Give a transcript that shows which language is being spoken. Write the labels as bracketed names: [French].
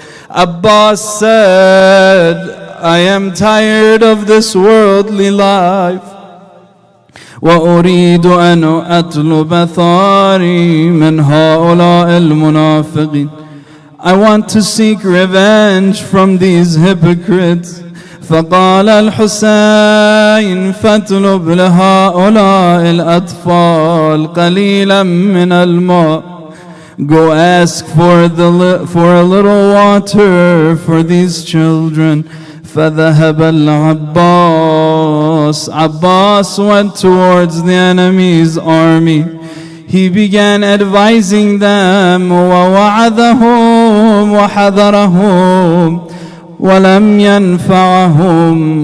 [English] Abbas said, I am tired of this worldly life. [Arabic] وأريد أن أطلب ثاري من هؤلاء المنافقين. [English] I want to seek revenge from these hypocrites. [Arabic] فقال الحسين فاطلب لهؤلاء الأطفال قليلا من الماء. [English] Go ask for a little water for these children. [Arabic] فذهب العباس. [English] Abbas went towards the enemy's army. He began advising them [Arabic] ووعظهم وحذرهم وَلَمْ يَنْفَعَهُمْ.